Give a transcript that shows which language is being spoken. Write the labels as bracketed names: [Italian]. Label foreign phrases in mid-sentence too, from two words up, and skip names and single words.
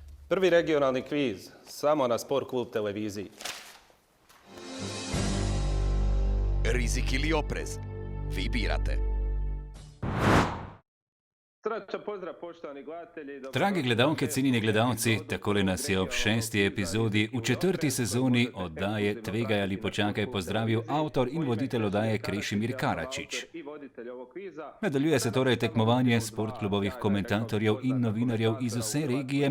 [Croatian] Prvi regionalni kviz, samo na Sport Klub televiziji. Rizik ili oprez? Vi birate. Srčan pozdrav poštovani gledatelji. [Slovenian] Dragi gledalke, cenjeni gledalci, takole nas je ob 6. epizodi v 4. sezoni oddaje Tvegaj ali počakaj pozdravil avtor in voditelj oddaje Krešimir Karačić. Nadaljuje se torej tekmovanje sportklubovih komentatorjev in novinarjev iz vse regije.